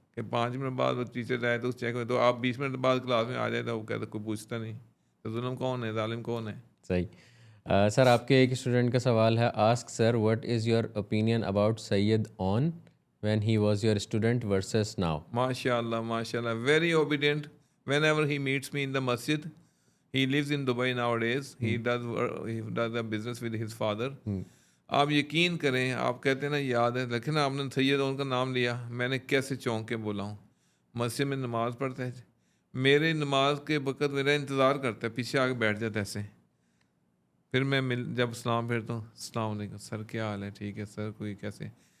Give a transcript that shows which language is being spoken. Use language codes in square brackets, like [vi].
[hi] कि 5 मिनट बाद वो टीचर जाए तो चेक हो, तो आप 20 मिनट बाद क्लास में आ जाए तो वो कहते कोई पूछता नहीं। तो जुल्म कौन है, जालिम कौन है? सही। सर, आपके एक स्टूडेंट का सवाल है, [en] Ask sir what is your opinion about Syed on when he was your student versus now. माशाल्लाह, माशाल्लाह, very obedient. Whenever he meets me in the masjid, he lives in Dubai nowadays. He does a business with his father. [hi] आप यकीन करें, आप कहते हैं ना याद है, लेकिन आपने सैयद उनका नाम लिया, मैंने कैसे चौंक के बोला हूँ। मस्जिद में नमाज़ पढ़ते हैं, मेरे नमाज के वक़्त मेरा इंतज़ार करता है, पीछे आके बैठ जाता है ऐसे। फिर मैं जब सलाम फेरता हूँ, अस्सलाम वालेकुम सर, क्या हाल है? ठीक है सर, कोई कैसे?